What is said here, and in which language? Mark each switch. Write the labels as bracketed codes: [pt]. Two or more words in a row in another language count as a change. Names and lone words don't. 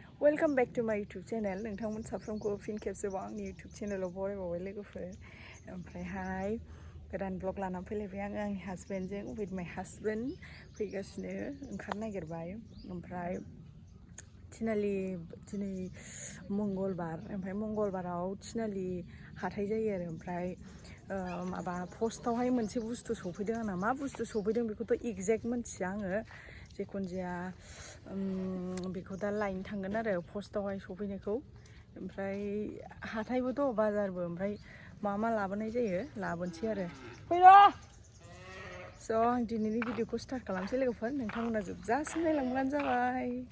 [en] Welcome back to my YouTube channel. [brx] नोंथांमोन साफ्रोमखौ फिन खेबसेबाव आंनि YouTube चेनेलाव बरायबावबाय लोगोफोर। ओमफ्रायहाय गोदान ब्लग लानानै फैलायबाय आङो आंनि हासबेन्डजों [en] with my husband [brx] फैगासिनो ओंखारनो नागिरबाय। ओमफ्राय दिनै मंगलबार ओमफ्राय मंगलबाराव थिनालि हाथाय जायो आरो ओमफ्राय माबा पस्टआवहाय मोनसे बुस्थु सफैदों आंना मा बुस्थु सफैदों बेखौथ' एग्जेक्ट मोनथिया आङो जेखुनु जाया बेखौ दा लायनो थांगोन आरो पस्टआवहाय सफैनायखौ ओमफ्राय हाथायबोथ' बाजारबो ओमफ्राय मा लाबोनाय जायो लाबोनोसै आरो फैर' स' आं दिनैनि भिडिअखौ स्टार्ट खालामसै लोगोफोर नोंथांमोना जोबजासिम नायलांब्लानो जाबाय।